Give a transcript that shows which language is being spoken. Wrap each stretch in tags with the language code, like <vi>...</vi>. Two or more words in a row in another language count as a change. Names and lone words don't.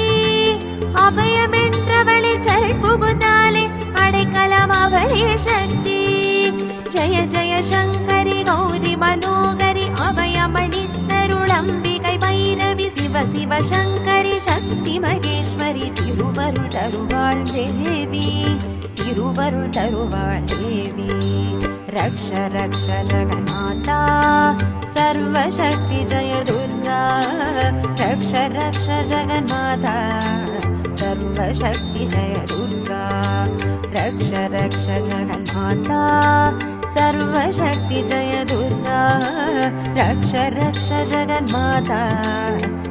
<ta>அபயமென்றவளே சரண் புகுந்தாலே அடைக்கலம் அவளே சக்தி</ta> <sa>जय जय शङ्करि गौरि मनोहरि</sa> <ta>அபயமளித்தருளம்பிகை</ta> <sa>भैरवि शिव शिव शङ्करि शक्ति महेश्वरि</sa> <ta>திருவருள் தருவாள் தேவி திருவருள் தருவாள் தேவி</ta> <sa>रक्ष रक्ष जगन्नाथा सर्वशक्ति जय दुर्गा रक्ष रक्ष जगन्माता सर्वशक्ति जय दुर्गा रक्ष रक्ष जगन्माता सर्वशक्ति जय दुर्गा रक्ष रक्ष जगन्माता।</sa>